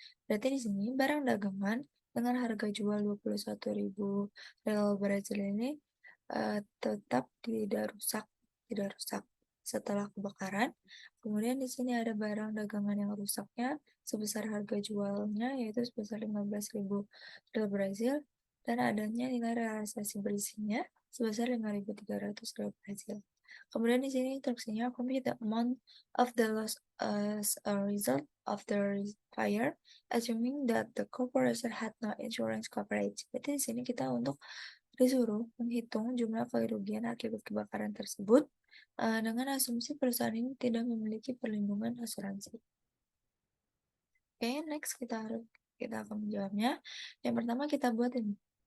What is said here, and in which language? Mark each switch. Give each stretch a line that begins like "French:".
Indonesian: Berarti di sini barang dagangan dengan harga jual 21.000 Real Brazil ini tetap tidak rusak setelah kebakaran. Kemudian di sini ada barang dagangan yang rusaknya sebesar harga jualnya yaitu sebesar 15.000 Real Brazil, dan adanya nilai realisasi bersihnya sebesar 5.300 Real Brazil. Kemudian di sini instruksinya
English: compute the amount of the loss as a result of the fire, assuming that the corporation had no insurance coverage.
Indonesian: Berarti di sini kita disuruh menghitung jumlah kerugian akibat kebakaran tersebut dengan asumsi perusahaan ini tidak memiliki perlindungan asuransi. Oke, next kita akan menjawabnya. Yang pertama kita buat ini.